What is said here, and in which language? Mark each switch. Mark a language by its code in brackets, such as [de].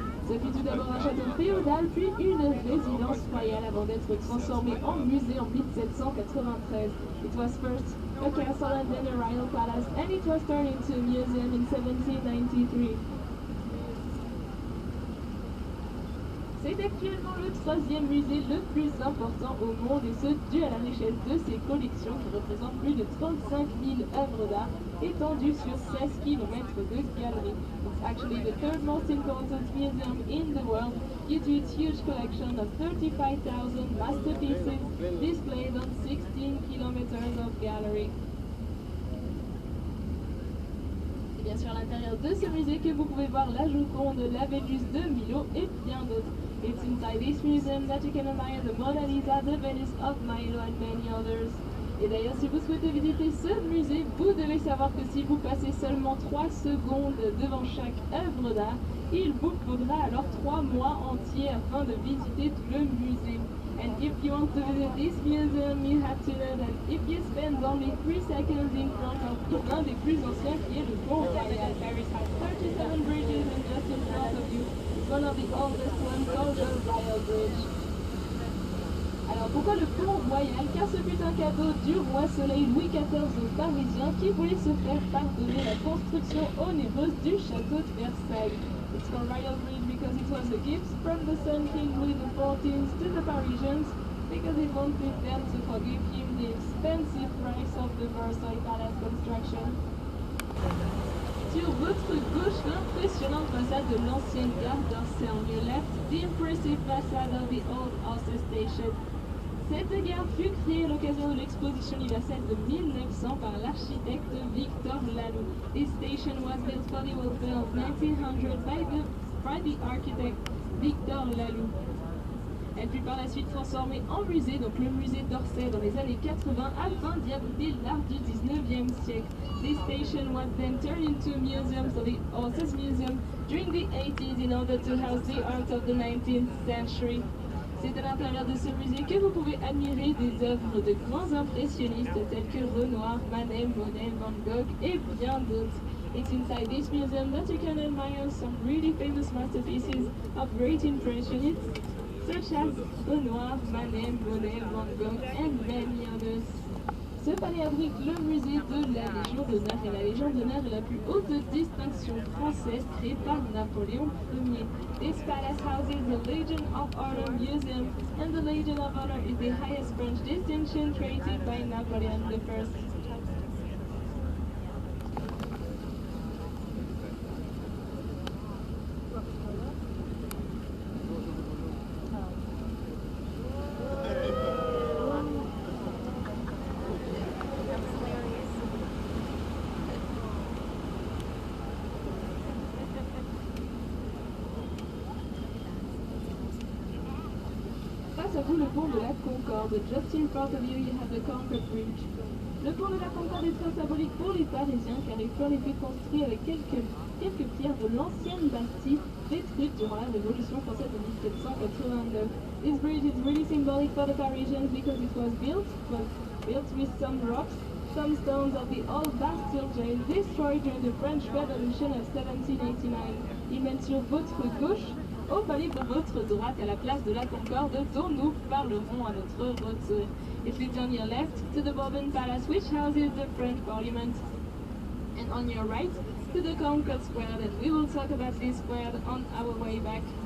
[fr] Ce fut tout d'abord un château féodal, puis une résidence royale avant d'être transformé en musée en 1793. [en] It was first a castle and then a royal palace, and it was turned into a museum in 1793. [fr] C'est actuellement le 3e musée le plus important au monde et ce dû à la richesse de ses collections qui représentent plus de 35 000 œuvres d'art étendues sur 16 km de galeries. [en] It's actually the third most important museum in the world due to its huge collection of 35,000 masterpieces displayed on 16 kilometers of gallery. [fr] C'est bien sûr à l'intérieur de ce musée que vous pouvez voir la Joconde, la Vénus de Milo et bien d'autres. [en] It's inside this museum that you can admire the Mona Lisa, the Venus of Milo and many others. [fr] Et d'ailleurs, si vous souhaitez visiter ce musée, vous devez savoir que si vous passez seulement 3 secondes devant chaque œuvre d'art, il vous faudra alors 3 mois entiers afin de visiter tout le musée. [en] And if you want to visit this museum, you have to know that if you spend only 3 seconds in front of [fr] un des plus anciens qui est le Pont Royal. [en] Paris has 37 bridges and just in front of you is one of the oldest ones called the Royal Bridge. [fr] Alors pourquoi le Pont Royal? Car ce fut un cadeau du roi Soleil Louis XIV aux Parisiens qui voulait se faire pardonner la construction onéreuse du château de Versailles. [en] It's called Royal Bridge because it was a gift from the Sun King Louis XIV to the Parisians because he wanted them to forgive him the expensive price of the Versailles Palace construction. [fr] Sur votre gauche, l'impressionnante façade de l'ancienne gare d'Orsay. [en] On your left, the impressive facade of the old Orsay station. [fr] Cette gare fut créée à l'occasion de l'exposition universelle de 1900 par l'architecte Victor Laloux. [en] This station was built for the World Fair of 1900 by the architect Victor Laloux. [fr] Elle fut par la suite transformée en musée, donc le musée d'Orsay dans les années 80 afin d'y abriter l'art du 19e siècle. [en] This station was then turned into a museum, so the Orsay Museum, during the 80s in order to house the art of the 19th century. [fr] C'est à l'intérieur de ce musée que vous pouvez admirer des œuvres de grands impressionnistes tels que Renoir, Manet, Monet, Van Gogh et bien d'autres. [en] It's inside this museum that you can admire some really famous masterpieces of great impressionists such as Renoir, Manet, Monet, Van Gogh and many others. [fr] Ce palais abrite le musée de la Légion d'honneur et la Légion d'honneur est la plus haute distinction française créée par Napoléon Ier. [en] This palace houses the Legion of Honor Museum and the Legion of Honor is the highest French distinction created by Napoleon I. [fr] Face à vous, le pont de la Concorde. [en] Just in front of you, you have the Concorde Bridge. [fr] Le pont de la Concorde est très symbolique pour les Parisiens car il fut en effet construit avec quelques pierres de l'ancienne Bastille détruite durant la Révolution française de 1789. [en] This bridge is really symbolic for the Parisians because it was built with some rocks, some stones of the old Bastille jail destroyed during the French Revolution of 1789. [fr] Il mène sur votre gauche au palais de votre droite à la place de la Concorde dont nous parlerons à notre retour. [en] It leads on your left to the Bourbon Palace which houses the French Parliament and on your right to the Concorde Square and we will talk about this square on our way back.